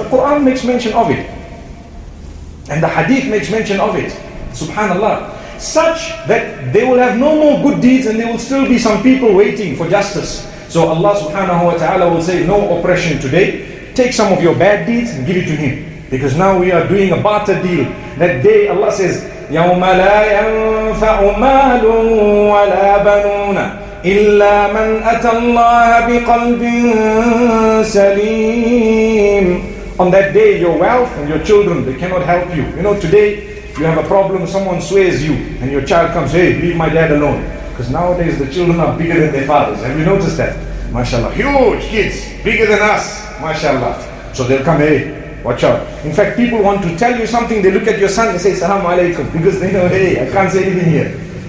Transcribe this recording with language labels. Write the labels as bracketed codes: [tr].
[en] The Quran makes mention of it. And the hadith makes mention of it. Subhanallah. Such that they will have no more good deeds and there will still be some people waiting for justice. So Allah subhanahu wa ta'ala will say, no oppression today. Take some of your bad deeds and give it to him. Because now we are doing a barter deal. That day Allah says, [ar] يَوْمَ لَا يَنْفَعُ مَالٌ وَلَا بَنُونَ إِلَّا مَنْ أَتَى اللَّهَ بِقَلْبٍ سَلِيمٍ. [en] On that day, your wealth and your children, they cannot help you. Today, you have a problem, someone swears you, and your child comes, hey, leave my dad alone. Because nowadays, the children are bigger than their fathers. Have you noticed that? MashaAllah. Huge kids, bigger than us. MashaAllah. So they'll come, hey, watch out. In fact, people want to tell you something, they look at your son and say, Salaam alaikum, because they know, hey, I can't say anything here.